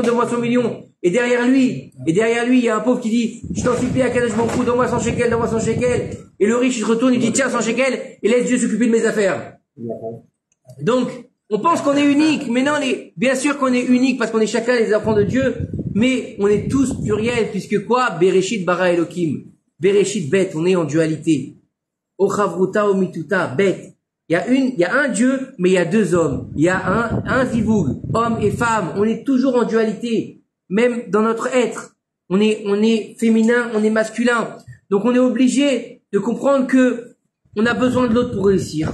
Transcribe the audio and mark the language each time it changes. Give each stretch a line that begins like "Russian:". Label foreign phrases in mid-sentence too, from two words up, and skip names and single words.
French: Et derrière lui, il y a un pauvre qui dit, je t'en supplie, à
Hebrew: קדוש ברוך הוא,
French: donne-moi 100 shekels. et le riche il se retourne, il dit tiens 100 shekels et laisse Dieu s'occuper de mes affaires. Donc, on pense qu'on est unique, mais non, bien sûr qu'on est unique parce qu'on est chacun les enfants de Dieu, mais on est tous pluriels puisque quoi?
Hebrew: בראשית ברא אלהים בראשית ב,
French: on est en dualité.
Aramaic: או חברותא או מיתותא ב.
French: Il y a un Dieu, mais il y a deux hommes. Il y a un zivug, homme et femme. On est toujours en dualité, même dans notre être. On est féminin, on est masculin. Donc on est obligé de comprendre que on a besoin de l'autre pour réussir.